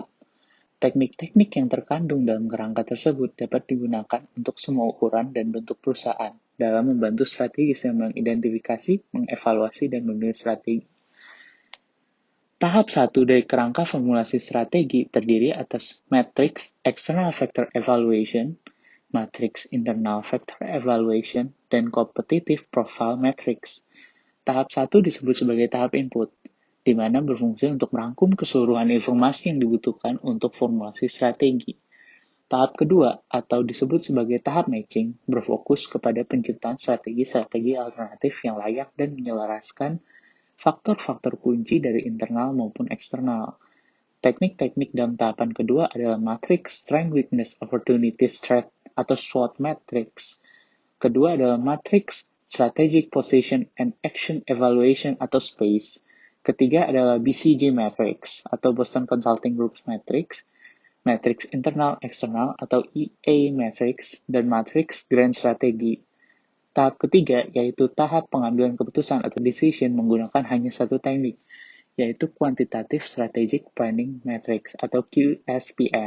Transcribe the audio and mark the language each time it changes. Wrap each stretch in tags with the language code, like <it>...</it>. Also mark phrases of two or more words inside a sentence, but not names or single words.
<id>Teknik-teknik yang terkandung dalam kerangka tersebut dapat digunakan untuk semua ukuran dan bentuk perusahaan dalam membantu strategis yang mengidentifikasi, mengevaluasi, dan memilih strategi. Tahap 1 dari kerangka formulasi strategi terdiri atas</id> <en>matrix external factor evaluation, matrix internal factor evaluation, dan competitive profile matrix.</en> <id>Tahap 1 disebut sebagai tahap input, di mana berfungsi untuk merangkum keseluruhan informasi yang dibutuhkan untuk formulasi strategi. Tahap kedua, atau disebut sebagai tahap matching, berfokus kepada penciptaan strategi-strategi alternatif yang layak dan menyelaraskan faktor-faktor kunci dari internal maupun eksternal. Teknik-teknik dalam tahapan kedua adalah</id> <en>matrix Strength, Weakness, Opportunity, Threat</en> <id>atau</id> <en>SWOT matrix.</en> <id>Kedua adalah</id> <en>matrix Strategic Position and Action Evaluation atau SPACE.</en> <id>Ketiga adalah</id> <en>BCG matrix atau Boston Consulting Group matrix, matrix</en> <id>internal eksternal</id> <en>atau EA matrix, dan matrix Grand Strategy.</en> <id>Tahap ketiga yaitu tahap pengambilan keputusan atau decision menggunakan hanya satu teknik, yaitu</id> <en>Quantitative Strategic Planning Matrix</en> <id>atau QSPM.</id>